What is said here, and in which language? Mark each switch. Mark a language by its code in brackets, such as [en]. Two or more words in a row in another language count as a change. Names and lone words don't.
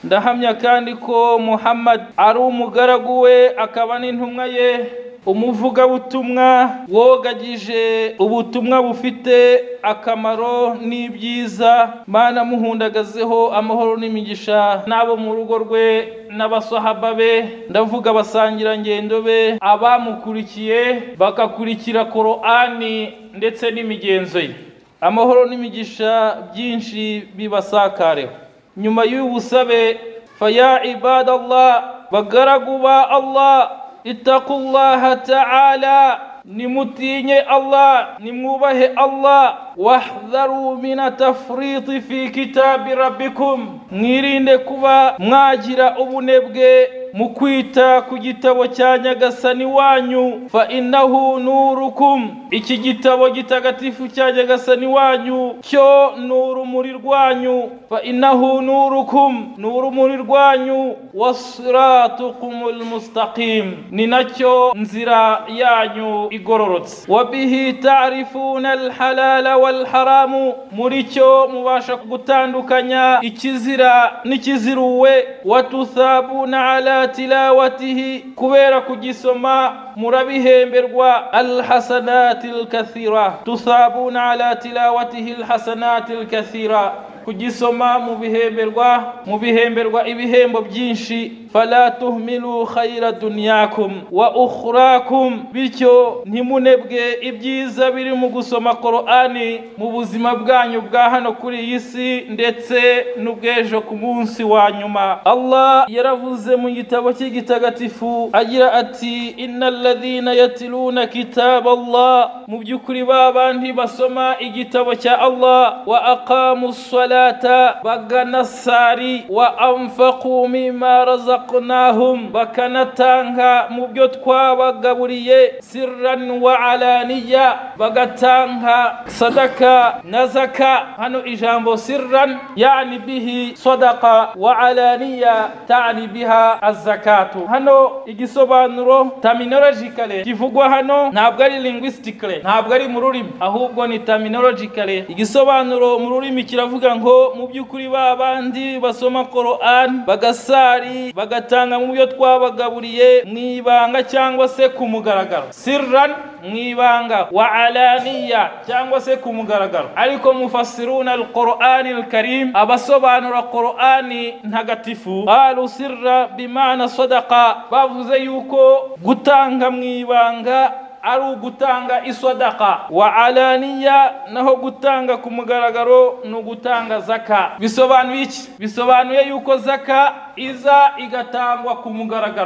[rw] Ndahamya kandi ko Muhammad ari umugaragu we akaba n'intumwa ye umuvuga butumwa wogagije ubutumwa bufite akamaro n'ibyiza Mana muhundagazeho amahoro n'imigisha nabo mu rugo rwe n'abasahaba be ndavuga basangira ngendo be abamukurikiye bakakurikira Qur'ani ndetse n'imigenzo ye amahoro n'imigisha byinshi bibasakareho. Nyuma y'ubusabe [ar] فيا عباد الله [rw] bagaragu ba Allah [ar] اتقوا الله تعالى [rw] nimutinye Allah nimwubahe Allah [ar] واحذروا من التفريط في كتاب ربكم [rw] mwirinde kuba mwagira ubunebwe mu kwita ku gitabo cya Nyagasani wanyu [ar] فإنه نوركم [rw] iki gitabo gitagatifu cya Nyagasani wanyu cyo nurumuri rwanyu [ar] فإنه نوركم [rw] nurumuri rwanyu [ar] وصراطكم المستقيم [rw] ni nacyo nzira yanyu igororotse [ar] وبه تعرفون الحلال والحرام [rw] muri cyo mubasha gutandukanya ikizira n'ikiziruwe [ar] وتثابون على تلاوته [rw] kubera kugisoma murabihemberwa [ar] الحسنات الكثيرة تثابون على تلاوته الحسنات الكثيرة [rw] kugisoma mubihemberwa ibihembo byinshi [ar] فلا تهملوا خير دنياكم وأخراكم [rw] bityo ntimunebwe ibyiza biri mu gusoma Qur'ani mu buzima bwanyu bwa hano kuri iyi si ndetse n'ubwejo ku munsi wa nyuma. Allah yaravuze mu gitabo cy'igitagatifu agira ati [ar] إن الذين يتلون كتاب الله [rw] mu byukuri babandi basoma igitabo cya Allah [ar] وأقاموا الصلاة [rw] baganasari [ar] وأنفقوا مما رزقناهم [rw] bakanatanga mu byo twabagaburiye [ar] سرا وعلانية [rw] bagatanga sadaka na zaka. Hano ijambo [ar] سرا يعني به الصدقة وعلانية تعني بها الزكاة. [rw] Hano igisobanuro terminologically kivugwa hano ntabwo ari linguistically ntabwo ari mu rurimi ahubwo ni terminologically igisobanuro mu rurimi kiravuga ngo mu byukuri babandi basoma Qur'an bagasari bagatanga mu byo twabagaburiye mwibanga cyangwa se ku mugaragaro, sirran mwibanga, [ar] وعلانية [rw] cyangwa se ku mugaragaro. [ar] Ariko مفسرو القرآن الكريم, [rw] abasobanura Qur'ani ntagatifu, [ar] قالوا سرا بمعنى صدقة, [rw] bavuze yuko gutanga mwibanga ari ugutanga isadaqa, [ar] وعلانية [rw] naho gutanga ku mugaragaro no gutanga zaka. Bisobanuye iki? Bisobanuye yuko zaka iza igatangwa ku mugaragaro.